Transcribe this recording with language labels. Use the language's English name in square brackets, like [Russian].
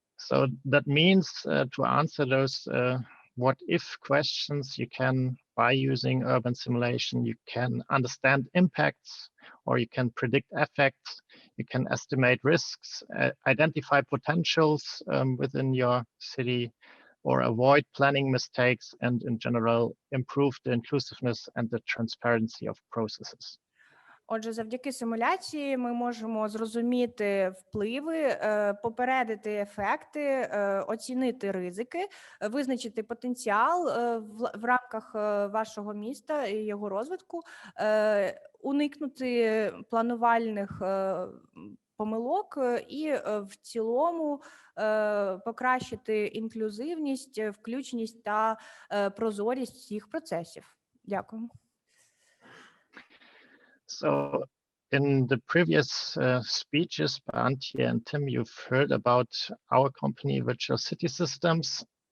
[English] So that means to answer those what-if questions, you can, by using urban simulation, you can understand impacts, or you can predict effects, you can estimate risks, identify potentials within your city, or avoid planning mistakes, and in general, improve the inclusiveness and the transparency of processes. [Ukrainian] Отже, завдяки симуляції ми можемо зрозуміти впливи, попередити ефекти, оцінити ризики, визначити потенціал в рамках вашого міста і його розвитку, уникнути планувальних помилок і в цілому покращити інклюзивність, включеність та прозорість всіх процесів. Дякую. [English] So In the previous speeches by Antje and Tim, you've heard about our company, Virtual City Systems.